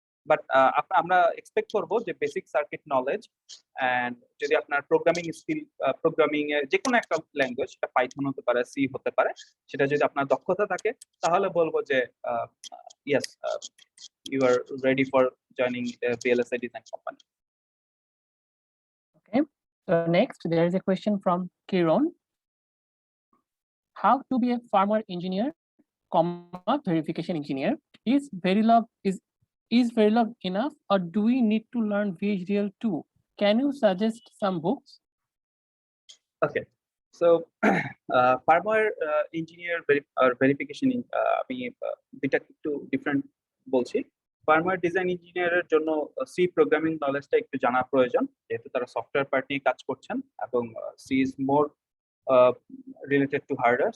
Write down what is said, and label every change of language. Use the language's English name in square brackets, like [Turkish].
[Bangla] But আমরা expect করব যে বেসিক সার্কিট নলেজ এন্ড যদি আপনার প্রোগ্রামিং স্কিল, প্রোগ্রামিং এর যে কোনো একটা ল্যাঙ্গুয়েজ, সেটা পাইথন হতে পারে, সি হতে পারে, সেটা যদি আপনার দক্ষতা থাকে তাহলে বলবো যে [English] Yes, you are ready for joining BLSA design company. Okay. So next, there is a question from Kiron. How to be a farmer engineer, verification engineer? Is Verilog enough, or do we need to learn VHDL too? Can you suggest some books? Okay, so farmer engineer verification, [Bangla] আমি দুইটা একটু different বলছি। Farmer design ইঞ্জিনিয়ারের জন্য C programming নলেজটা একটু জানা প্রয়োজন, যেহেতু তারা সফটওয়্যার পার্ট নিয়ে কাজ করছেন এবং [English] C is more related to hardware.